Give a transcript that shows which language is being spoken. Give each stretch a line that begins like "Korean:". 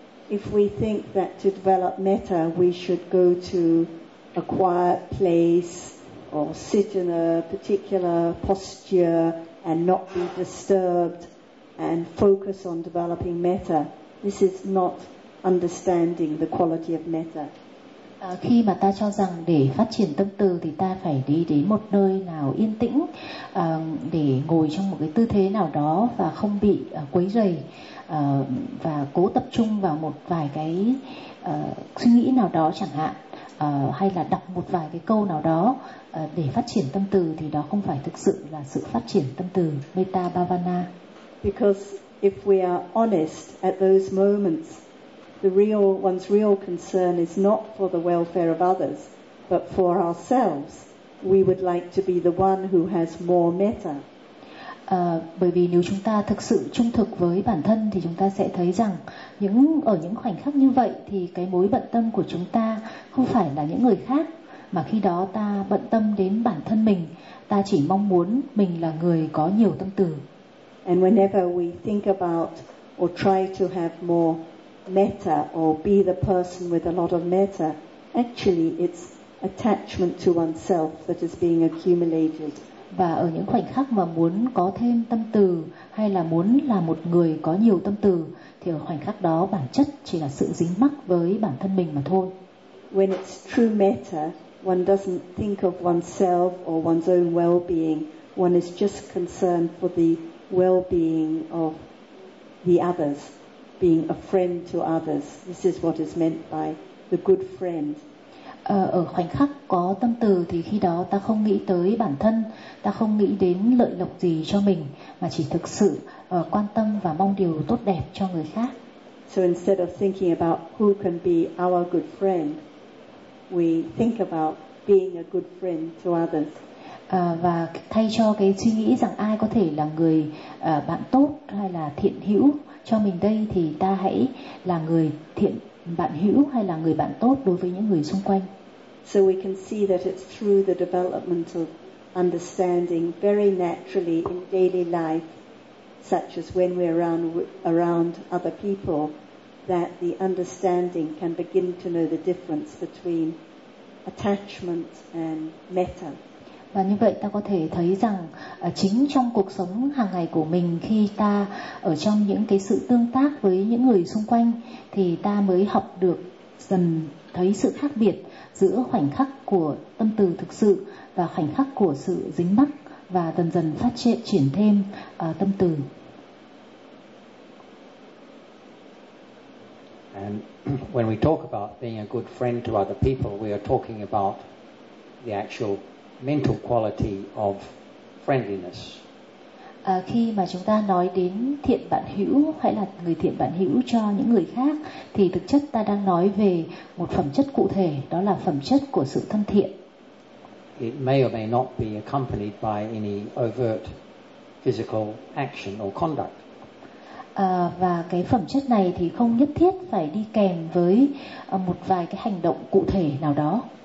English: If we think that to develop metta we should go to a quiet place or sit in a particular posture and not be disturbed and focus on developing metta, this is not understanding the quality of metta.
Vietnamese: Khi mà ta cho rằng để phát triển tâm từ thì ta phải đi đến một nơi nào yên tĩnh để ngồi trong một cái tư thế nào đó và không bị quấy rầy và cố tập trung vào một vài cái suy nghĩ nào đó chẳng hạn, hay là đọc một vài cái câu nào đó để phát triển tâm từ, thì đó không phải thực sự là sự phát triển tâm từ metta bhavana.
English: Because if we are honest at those moments, one's real concern is not for the welfare of others, but for ourselves. We would like to be the one who has more metta.
Vietnamese: Bởi vì nếu chúng ta thực sự trung thực với bản thân thì chúng ta sẽ thấy rằng ở những khoảnh khắc như vậy thì cái mối bận tâm của chúng ta không phải là những người khác, mà khi đó ta bận tâm đến bản thân mình, ta chỉ mong muốn mình là người có nhiều tâm từ.
English: And whenever we think about or try to have more metta or be the person with a lot of metta, actually it's attachment to oneself that is being accumulated.
Vietnamese: Và ở những khoảnh khắc mà muốn có thêm tâm từ hay là muốn là một người có nhiều tâm từ, thì ở khoảnh khắc đó bản chất chỉ là sự dính mắc với bản thân mình mà thôi.
English: When it's true metta, one doesn't think of oneself or one's own well-being. One is just concerned for the well-being of the others. being a friend to others. This is what is meant by the good friend.
Vietnamese: Ở khoảnh khắc có tâm từ thì khi đó ta không nghĩ tới bản thân, ta không nghĩ đến lợi lộc gì cho mình, mà chỉ thực sự quan tâm và mong điều tốt đẹp cho người khác.
English: So instead of thinking about who can be our good friend, we think about being a good friend to others.
Vietnamese: Và thay cho cái suy nghĩ rằng ai có thể là người bạn tốt hay là thiện hữu cho mình đây, thì ta hãy là người thiện bạn hữu hay là người bạn tốt đối với những người xung quanh.
English: So we can see that it's through the development of understanding very naturally in daily life, such as when we're around other people, that the understanding can begin to know the difference between attachment and metta.
Vietnamese: Và như vậy ta có thể thấy rằng chính trong cuộc sống hàng ngày của mình, khi ta ở trong những cái sự tương tác với những người xung quanh, thì ta mới học được dần thấy sự khác biệt giữa khoảnh khắc của tâm từ thực sự và khoảnh khắc của sự dính mắc, và dần dần phát triển thêm tâm từ.
English: And when we talk about being a good friend to other people, we are talking about the actual mental quality of friendliness.
Vietnamese: Khi mà chúng ta nói đến thiện bạn hữu hay là người thiện bạn hữu cho những người khác, thì thực chất ta đang nói về một phẩm chất cụ thể, đó là phẩm chất của sự thân thiện.
English: It may or may not be accompanied by any overt physical action or conduct.
Vietnamese: Và cái phẩm chất này thì không nhất thiết phải đi kèm với một vài cái hành động cụ thể nào đó.